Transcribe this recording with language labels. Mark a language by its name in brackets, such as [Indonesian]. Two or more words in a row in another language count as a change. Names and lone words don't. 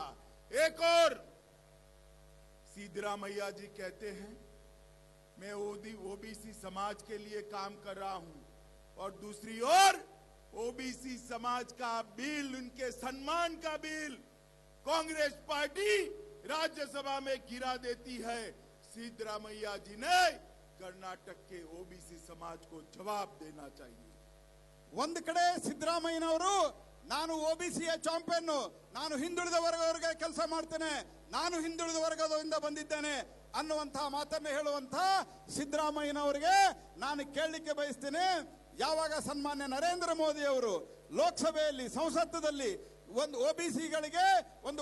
[Hindi] एक और सिद्धरामैया जी कहते हैं मैं ओबीसी समाज के लिए काम कर रहा हूं, और दूसरी ओर ओबीसी समाज का बिल, उनके सम्मान का बिल, कांग्रेस पार्टी राज्यसभा में गिरा देती है। सिद्धरामैया जी ने कर्नाटक के ओबीसी समाज को जवाब देना चाहिए। [Kannada] ಒಂದು ಕಡೆ ಸಿದ್ದರಾಮಯ್ಯನವರು ನಾನು ಓಬಿಸಿಯ ಚಾಂಪಿಯನ್, ನಾನು ಹಿಂದುಳಿದ ವರ್ಗದವರಿಗೆ ಕೆಲಸ ಮಾಡ್ತೇನೆ, ನಾನು ಹಿಂದುಳಿದ ವರ್ಗದಿಂದ ಬಂದಿದ್ದೇನೆ ಅನ್ನುವಂತಹ ಮಾತನ್ನು ಹೇಳುವಂತಹ ಸಿದ್ದರಾಮಯ್ಯನವರಿಗೆ ನಾನು ಕೇಳಲಿಕ್ಕೆ ಬಯಸ್ತೇನೆ, ಯಾವಾಗ ಸನ್ಮಾನ್ಯ ನರೇಂದ್ರ ಮೋದಿ ಅವರು ಲೋಕಸಭೆಯಲ್ಲಿ ಸಂಸತ್ತದಲ್ಲಿ ಒಂದು ಓಬಿಸಿಗಳಿಗೆ ಒಂದು